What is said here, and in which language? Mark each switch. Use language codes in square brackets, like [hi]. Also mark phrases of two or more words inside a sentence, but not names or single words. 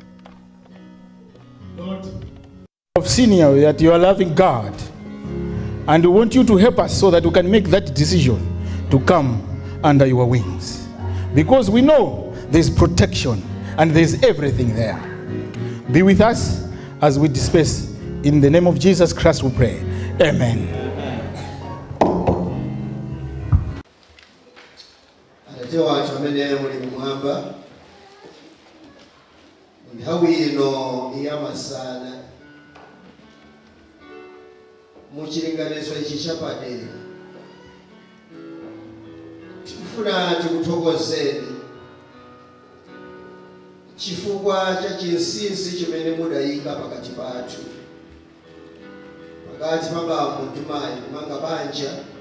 [en] Lord, I've seen you that you are loving God, and we want you to help us so that we can make that decision to come under your wings. Because we know there's protection and there's everything there. Be with us as we disperse. In the name of Jesus Christ we pray. Amen. [ny] Atate wacu amene muli kumwamba, nthawi ino iyamasana mu chilinganizo ichi chapadera, tikufuna tikuthokozeni chifukwa cha chinsinsi chimene mudayika pakati pathu, pakati pa bambo ndi mayi kumanga banja.